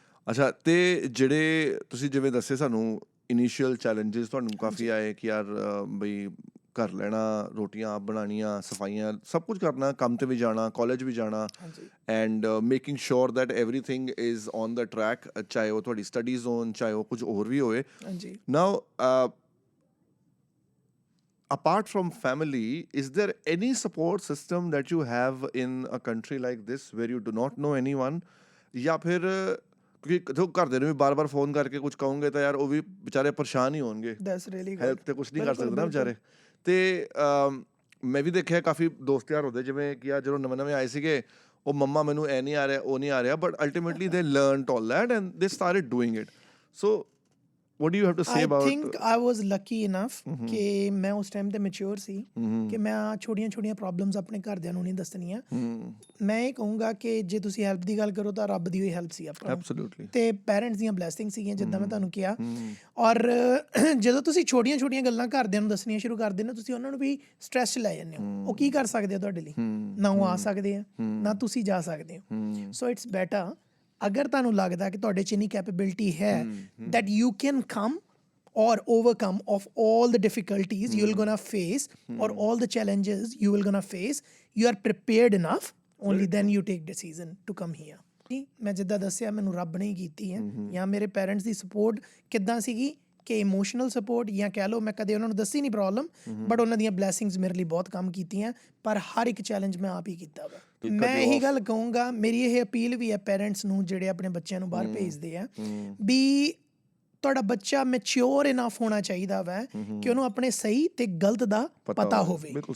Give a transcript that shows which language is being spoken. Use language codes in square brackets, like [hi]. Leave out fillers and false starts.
[pa] ਅੱਛਾ, ਤੇ ਜਿਹੜੇ ਤੁਸੀਂ ਜਿਵੇਂ ਦੱਸੇ ਸਾਨੂੰ ਇਨੀਸ਼ੀਅਲ ਚੈਲੰਜਸ ਤੁਹਾਨੂੰ ਕਾਫੀ ਆਏ ਕਿ ਯਾਰ ਬਈ ਘਰ ਲੈਣਾ, ਰੋਟੀਆਂ ਆਪ ਬਣਾਉਣੀਆਂ, ਸਫਾਈਆਂ, ਸਭ ਕੁਝ ਕਰਨਾ, ਕੰਮ ਤੇ ਵੀ ਜਾਣਾ, ਕਾਲਜ ਵੀ ਜਾਣਾ, [en] and making sure that everything is on the track, [pa] ਚਾਹੇ ਉਹ ਤੁਹਾਡੀ ਸਟੱਡੀ ਜ਼ੋਨ, ਚਾਹੇ ਉਹ ਕੁਝ ਹੋਰ ਵੀ ਹੋਏ। [en] Now apart from family, is there any support system that you have in a country like this where you do not know anyone? [pa] ਜਾਂ ਫਿਰ ਕਿਉਂਕਿ ਜੋ ਘਰਦੇ ਨੂੰ ਵੀ ਬਾਰ-ਬਾਰ ਫੋਨ ਕਰਕੇ ਕੁਝ ਕਹੋਗੇ ਤਾਂ ਯਾਰ ਉਹ ਵੀ ਵਿਚਾਰੇ ਪਰੇਸ਼ਾਨ ਹੀ ਹੋਣਗੇ, ਹੈਲਪ ਤੇ ਕੁਝ ਨਹੀਂ ਕਰ ਸਕਦੇ ਨਾ ਵਿਚਾਰੇ। ਤੇ ਮੈਂ ਵੀ ਦੇਖਿਆ ਕਾਫੀ ਦੋਸਤ ਯਾਰ ਹੁੰਦੇ ਜਿਵੇਂ ਕਿ ਆ ਜਦੋਂ ਨਵੇਂ ਆਏ ਸੀਗੇ, ਉਹ ਮੰਮਾ ਮੈਨੂੰ ਇਹ ਨਹੀਂ ਆ ਰਿਹਾ, ਉਹ ਨਹੀਂ ਆ ਰਿਹਾ, [en] But ultimately they learned all that and they started doing it. So what do you have to say about? I think I was lucky enough [pa] ਕਿ ਮੈਂ ਉਸ ਟਾਈਮ ਤੇ ਮੈਚੁਰ ਸੀ ਕਿ ਮੈਂ ਛੋਟੀਆਂ ਪ੍ਰੋਬਲਮਸ ਆਪਣੇ ਘਰਦਿਆਂ ਨੂੰ ਨਹੀਂ ਦੱਸਣੀਆਂ। ਮੈਂ ਇਹ ਕਹੂੰਗਾ ਕਿ ਜੇ ਤੁਸੀਂ ਹੈਲਪ ਦੀ ਗੱਲ ਕਰੋ ਤਾਂ ਰੱਬ ਦੀ ਹੋਈ ਹੈਲਪ ਸੀ ਆਪਾਂ ਨੂੰ, ਐਬਸੋਲੂਟਲੀ, ਤੇ ਪੈਰੈਂਟਸ ਦੀਆਂ ਬਲੈਸਿੰਗ ਸੀਗੀਆਂ ਜਿੱਦਾਂ ਮੈਂ ਤੁਹਾਨੂੰ ਕਿਹਾ। ਔਰ ਜਦੋਂ ਤੁਸੀਂ ਛੋਟੀਆਂ ਗੱਲਾਂ ਘਰਦਿਆਂ ਨੂੰ ਦੱਸਣੀਆਂ ਸ਼ੁਰੂ ਕਰ ਦਿੰਦੇ ਹੋ, ਤੁਸੀਂ ਉਹਨਾਂ ਨੂੰ ਵੀ ਸਟ੍ਰੈਸ 'ਚ ਲੈ ਜਾਂਦੇ ਹੋ। ਉਹ ਕੀ ਕਰ ਸਕਦੇ ਆ ਤੁਹਾਡੇ ਲਈ? ਨਾ ਉਹ ਆ ਸਕਦੇ ਆ, ਨਾ ਤੁਸੀਂ ਜਾ ਸਕਦੇ ਹੋ। [en] so it's better, [pa] ਅਗਰ ਤੁਹਾਨੂੰ ਲੱਗਦਾ ਕਿ ਤੁਹਾਡੇ 'ਚ ਇੰਨੀ ਕੈਪੇਬਿਲਿਟੀ ਹੈ [en] that you can come or overcome of all the difficulties you're gonna face or all the challenges you will gonna face, you are prepared enough, only then you take decision to come here। [pa] ਮੈਂ ਜਿੱਦਾਂ ਦੱਸਿਆ ਮੈਨੂੰ ਰੱਬ ਨੇ ਹੀ ਕੀਤੀ ਹੈ, ਜਾਂ ਮੇਰੇ ਪੇਰੈਂਟਸ ਦੀ ਸਪੋਰਟ ਕਿੱਦਾਂ ਸੀਗੀ ਕਿ ਇਮੋਸ਼ਨਲ ਸਪੋਰਟ, ਜਾਂ ਕਹਿ ਲਓ ਮੈਂ ਕਦੇ ਉਹਨਾਂ ਨੂੰ ਦੱਸੀ ਨਹੀਂ ਪ੍ਰੋਬਲਮ, ਬਟ ਉਹਨਾਂ ਦੀਆਂ ਬਲੈਸਿੰਗਸ ਮੇਰੇ ਲਈ ਬਹੁਤ ਕੰਮ ਕੀਤੀਆਂ, ਪਰ ਹਰ ਇੱਕ ਚੈਲੰਜ ਮੈਂ ਆਪ ਹੀ ਕੀਤਾ ਵਾ। ਮੈਂ ਇਹੀ ਗੱਲ ਕਹੂੰਗਾ, ਮੇਰੀ ਇਹ ਅਪੀਲ ਵੀ ਹੈ ਪੇਰੈਂਟਸ ਨੂੰ ਜਿਹੜੇ ਆਪਣੇ ਬੱਚਿਆਂ ਨੂੰ ਬਾਹਰ ਭੇਜਦੇ ਆ, ਵੀ ਤੁਹਾਡਾ ਬੱਚਾ ਮੈਚਿਓਰ ਇਨਫ ਹੋਣਾ ਚਾਹੀਦਾ ਵਾ ਕਿ ਉਹਨੂੰ ਆਪਣੇ ਸਹੀ ਤੇ ਗਲਤ ਦਾ ਪਤਾ ਹੋਵੇ।